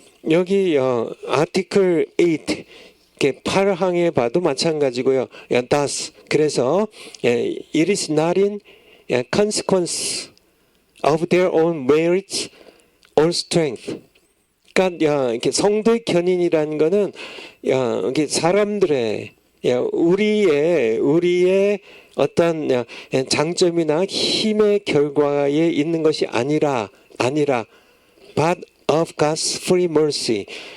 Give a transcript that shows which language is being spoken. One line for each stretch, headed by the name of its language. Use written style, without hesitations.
Korean: 여기 아티클 8 8항에 봐도 마찬가지고요.
English: thus
Korean: 그래서
English: it is not in consequence of their own merits or strength.
Korean: 그러니까 이렇게 성도의 견인이라는 거는 이게 사람들의 우리의 어떤 장점이나 힘의 결과에 있는 것이 아니라
English: but of God's free mercy.